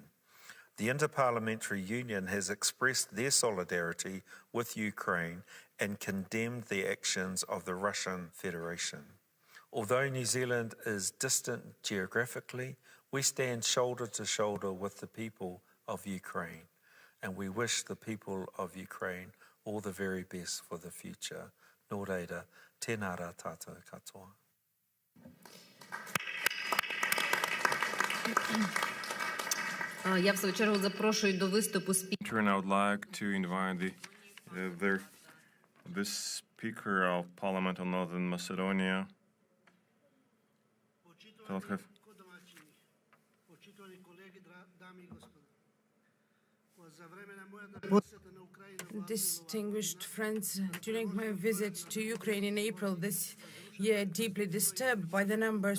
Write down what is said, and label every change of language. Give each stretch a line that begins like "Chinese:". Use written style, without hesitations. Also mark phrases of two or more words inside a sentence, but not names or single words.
English: The Interparliamentary Union has expressed their solidarity with Ukraine and condemned the actions of the Russian Federation. Although New Zealand is distant geographically, we stand shoulder to shoulder with the people of Ukraine, and we wish the people of Ukraine all the very best for the future.
Māori: Nō reira, tēnā rā tātou katoa.
Ukrainian: Я в свою чергу запрошую до виступу
English: And I would like to invite the Speaker of Parliament of Northern Macedonia. Distinguished friends, during my visit to Ukraine in April this year, deeply disturbed by the numbers